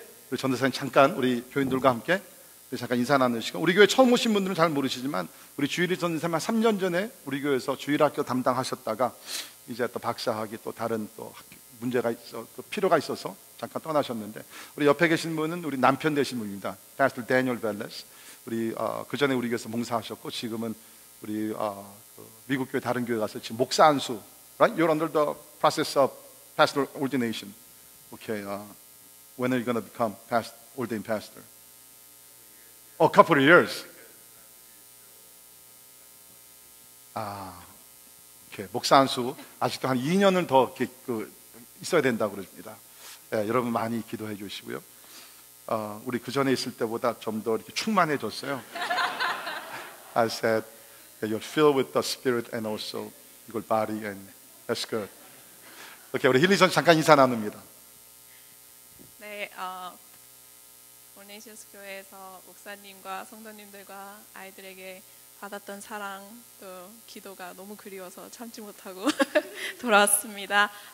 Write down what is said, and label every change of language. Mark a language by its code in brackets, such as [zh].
[ko] 우리 전도사님 잠깐 우리 교인들과 함께 잠깐 인사 나누시고, 우리 교회 처음 오신 분들은 잘 모르시지만 우리 주일이 전도사님 한 3년 전에 우리 교회에서 주일학교 담당하셨다가 이제 또 박사학위 또 다른 또 문제가 있어 또 필요가 있어서 잠깐 떠나셨는데, 우리 옆에 계신 분은 우리 남편 되신 분입니다. [en] Pastor Daniel Velez. [ko] 우리 그 전에 우리 교회에서 봉사하셨고 지금은 우리 그 미국 교회 다른 교회 가서 지금 목사 안수. [en] Right? You're under the process of pastoral ordination. Okay. When are you going to become ordained pastor? A couple of years. [ko] 오케이. 목사 안수 아직도 한 2년은 더 있어야 된다고 그럽니다. 네, 여러분 많이 기도해 주시고요. 우리 그 전에 있을 때보다 좀 더 이렇게 충만해졌어요. [en] I said you're filled with the Spirit and also your body, and that's good. [ko] 오케이, 우리 힐리선 잠깐 인사 나눕니다. 네, 오네이션스 교회에서 목사님과 성도님들과 아이들에게 받았던 사랑 또 기도가 너무 그리워서 참지 못하고 돌아왔습니다.